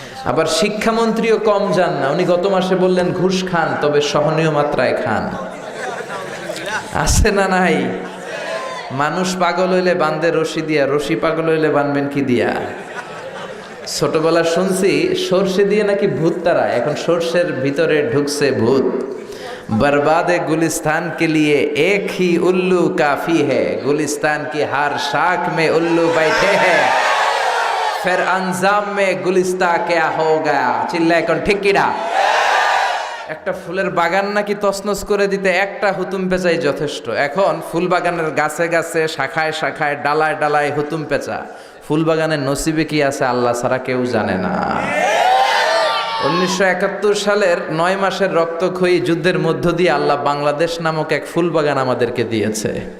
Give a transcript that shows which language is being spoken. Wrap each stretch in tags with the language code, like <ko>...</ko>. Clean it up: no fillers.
<bn>আবার শিক্ষামন্ত্রীও কম যান না, উনি গত মাসে বললেন ঘুষ খান, তবে সহনীয় মাত্রায় খান। আছে না নাই? মানুষ পাগল হইলে বান্ধে রশি দিয়া, রশি পাগল হইলে বানবেন কি দিয়া? ছোটবেলা শুনছি সর্ষে দিয়ে নাকি ভূত তাড়ায়, এখন সর্ষের ভিতরে ঢুকছে ভূত।</bn> <hi>बर्बादे गुलिस्तान के लिए एक ही उल्लू काफी है, गुलिस्तान की हर शाख में उल्लू बैठे हैं, फिर अंजाम में गुलिस्ता क्या हो गया?</hi> <bn>चिल्लाए कोन ठीक किना? একটা ফুলের বাগান নাকি তছনছ করে দিতে একটা হুতুম পেঁচাই যথেষ্ট। এখন ফুল বাগানের গাছে গাছে, শাখায় শাখায়, ডালায় ডালায় হুতুম পেঁচা। ফুল বাগানের নসিবে কি আছে আল্লাহ ছাড়া কেউ জানে না। 1971 সালের 9 মাসের রক্তক্ষয়ী যুদ্ধের মধ্য দিয়ে আল্লাহ বাংলাদেশ নামক এক ফুল বাগান আমাদেরকে দিয়েছে।</bn>